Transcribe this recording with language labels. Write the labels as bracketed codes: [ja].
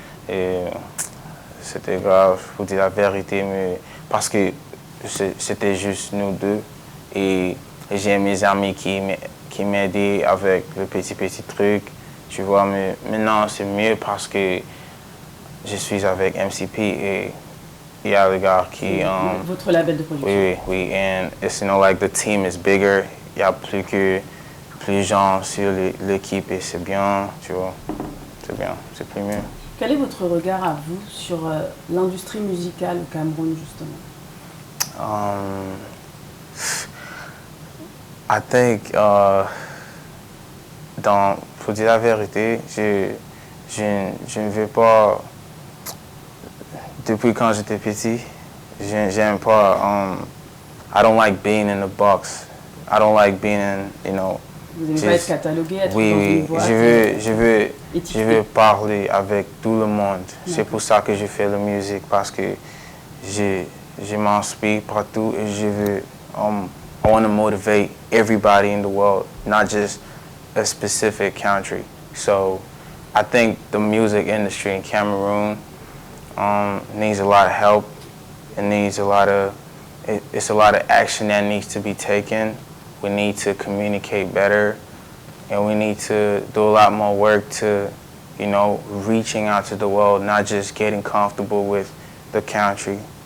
[fr] Et c'était grave, pour dire la vérité, mais parce que c'était juste nous deux. Et j'ai mes amis qui m'aidaient avec le petit truc, tu vois. Mais maintenant, c'est mieux parce que je suis avec MCP et il y a le gars qui... votre label de production. Oui. [en] And it's, you know, like the team is bigger. [fr] Il y a plus de gens sur l'équipe et c'est bien, tu vois. C'est bien, c'est plus mieux. Quel est votre regard à vous sur l'industrie musicale au Cameroun, justement? [en] I think, [fr] pour dire la vérité, je ne veux pas, depuis quand j'étais petit, j'aime pas, [en] I don't like being in the box. I don't like being in, you know. [fr] Vous n'aimez pas être catalogué, être dans une boîte? Je veux parler avec tout le monde. C'est pour ça que je fais la musique, parce que je m'inspire partout et je veux, [en] I want to motivate everybody in the world, not just a specific country. So I think the music industry in Cameroon needs a lot of help. It needs it's a lot of action that needs to be taken. We need to communicate better, and we need to do a lot more work to, you know, reaching out to the world, not just getting comfortable with the country.